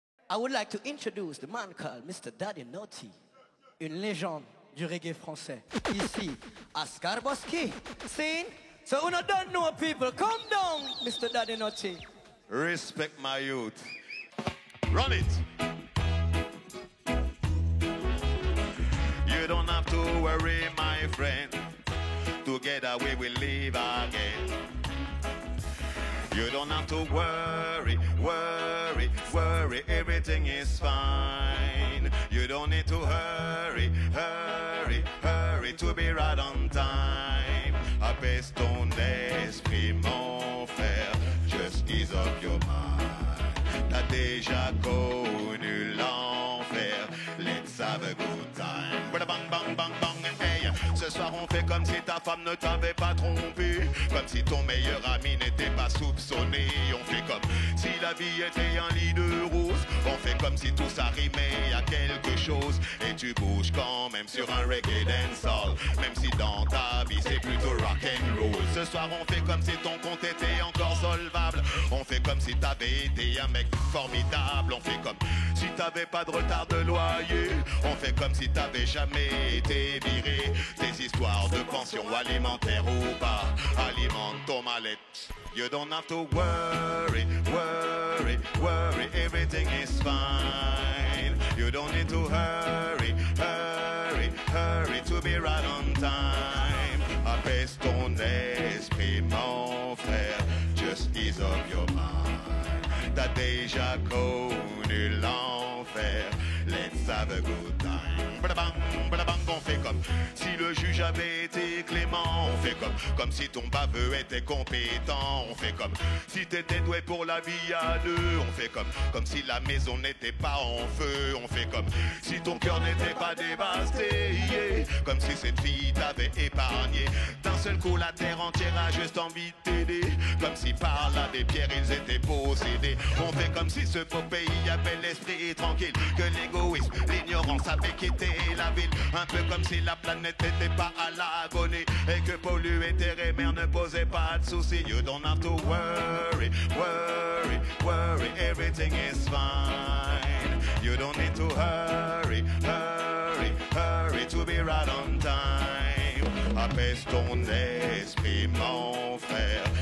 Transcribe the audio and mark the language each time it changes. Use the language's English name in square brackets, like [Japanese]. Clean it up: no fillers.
[English] I would like to introduce the man called Mr. [French] Daddy Naughty, une légende du reggae français. Ici, à Skarboski. [English] Seen? So when I don't know people, come down, Mr. Daddy Naughty. Respect my youth. Run it. You don't have to worry, my friend. Together we will live again. You don't have to worry, worry, worry. Everything is fine. You don't need to hurry, hurry, hurry to be right on time. [French] Apaise ton esprit, mon frère. [English] Just ease up your mind. [French] T'as déjà connu l'enfer. [English] Let's have a good time. Bang, bang, bang, bang, hey. [French] Ce soir on fait comme si ta femme ne t'avait pas trompé. Comme si ton meilleur ami n'était pas soupçonné. On fait comme si la vie était un lit de rose. On fait comme si tout ça rimait à quelque chose. Et tu bouges quand même sur un reggae dancehall. Même si dans ta vie c'est plutôt rock and roll. Ce soir on fait comme si ton compte était encore solvable. On fait comme si t'avais été un mec formidable. On fait comme si t'avais pas de retard de loyer. On fait comme si t'avais jamais été viré. Des histoires de pension alimentaire ou pas. Alimente ton mal-être. [English] You don't have to worry, worry, worry. Everything is fine. You don't need to hurry, hurry, hurry to be right on time. [French] Apaise ton esprit, mon frère. [English] Just ease up your mind. [French] T'as déjà connu l'enfer. [English] Let's have a good time. [French] Bada bang, on fait comme si le juge avait été clément. On fait comme si ton baveux était compétent. On fait comme si t'étais doué pour la vie à deux. On fait comme si la maison n'était pas en feu. On fait comme si ton cœur n'était pas dévasté, yeah. Comme si cette fille t'avait épargné. D'un seul coup la terre entière a juste envie de t'aider. Comme si par là des pierres ils étaient possédés. On fait comme si ce beau pays avait l'esprit tranquille. Que l'égoïsme, l'ignorance avait quitté la ville. Un peu comme si la planète n'était pas à l'agonie. Et que polluer terre et mer ne posait pas de soucis. [English] You don't have to worry, worry, worry. Everything is fine. You don't need to hurry, hurry, hurry to be right on time. [French] Apaise ton esprit, mon frère.